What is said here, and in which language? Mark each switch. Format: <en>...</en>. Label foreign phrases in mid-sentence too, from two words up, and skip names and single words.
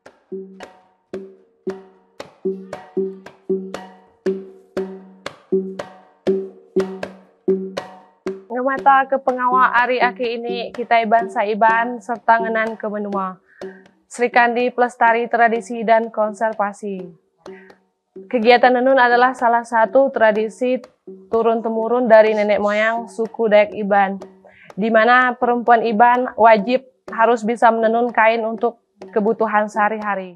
<iba>Ngemata ke pengawal ari aki ini kita iban saiban serta ngenan ke benua.</iba> <id>Serikandi pelestari tradisi dan konservasi. Kegiatan Nenun adalah salah satu tradisi turun-temurun dari nenek moyang suku Dayak Iban, di mana perempuan Iban wajib harus bisa menenun kain untuk kebutuhan sehari-hari.</id>